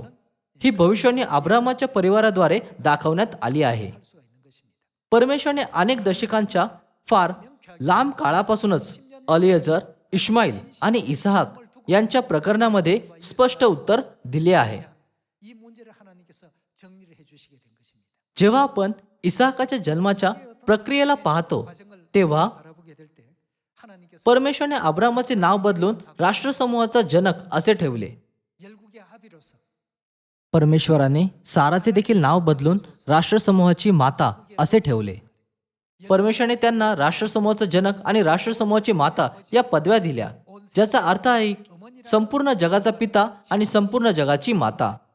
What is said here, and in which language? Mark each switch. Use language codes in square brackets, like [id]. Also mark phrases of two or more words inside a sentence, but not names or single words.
[mr] ही भविष्यवाणी अब्राहमाच्या परिवाराद्वारे दाखवण्यात आली आहे. परमेश्वराने अनेक दशकांच्या फार लांब काळापासूनच अलिएझर, इश्माईल आणि इसहाक यांच्या प्रकरणामध्ये स्पष्ट उत्तर दिले आहे. [ko] 이 문제를 하나님께서 정리를 해 주시게 된 것입니다. [mr] जेव्हा आपण इसाकाच्या जन्माच्या प्रक्रियेला पाहतो तेव्हा [ko] 바라보게 될 때 하나님께서 [mr] परमेश्वराने अब्रामाचे नाव बदलून राष्ट्रसमूहाचा जनक असे ठेवले. [ko] 열국의 아비로서 [mr] परमेश्वराने साराचे देखील नाव बदलून राष्ट्रसमूहाची माता असे ठेवले. परमेश्वराने त्यांना राष्ट्रसमूहाचा जनक आणि राष्ट्रसमूहाची माता या पदव्या दिल्या ज्याचा अर्थ आहे संपूर्ण जगाचा पिता आणि संपूर्ण जगाची माता.